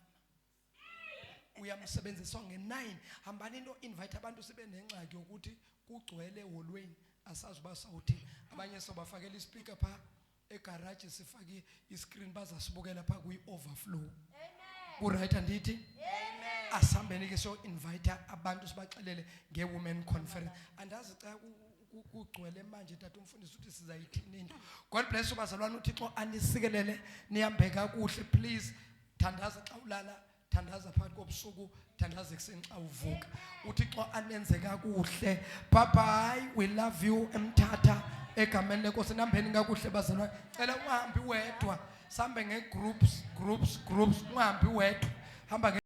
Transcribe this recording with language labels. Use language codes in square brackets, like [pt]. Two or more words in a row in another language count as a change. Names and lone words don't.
[xh] Uyamsebenzisa nge9 hambani no invite abantu sibe nengxaki ukuthi kugcwele eholweni asazi basawuthi abanye sobafakela ispeaker pha egarage sifake iscreen bazasibukela pha kwi-overflow kuright andithi asihambeni ke so invite abantu sibaxelele nge- [en] women conference [xh] andazi xa kugcwele manje tata umfundisi uthi sizayithini into. [en] God bless you [xh] bazalwane, uThixo anisikelele nihambe kakuhle. Please thandaza xa ulala, thandaza phakathi kobusuku, thandaza ekuseni xa uvuka. uThixo anenze kakuhle. [en] Bye bye, we love you eMthatha [xh] egameni lenkosi. Nihambeni kakuhle bazalwane, cela ungahambi wedwa, sambe ngegroups ungahambi wedwa, hamba